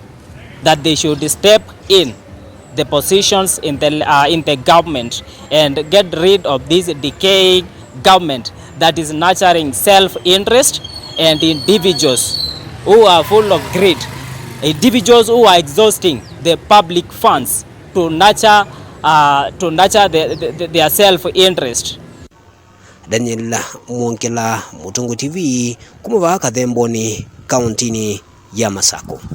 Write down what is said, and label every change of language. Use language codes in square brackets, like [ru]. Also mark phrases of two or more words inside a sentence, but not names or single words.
[en] That they should step in the positions in the government and get rid of this decaying government that is nurturing self-interest and individuals who are full of greed, individuals who are exhausting the public funds to nurture their self-interest. [kam] Daniel Mongela, Mutungu TV, kumuvaka themboni kauntini ya Masako.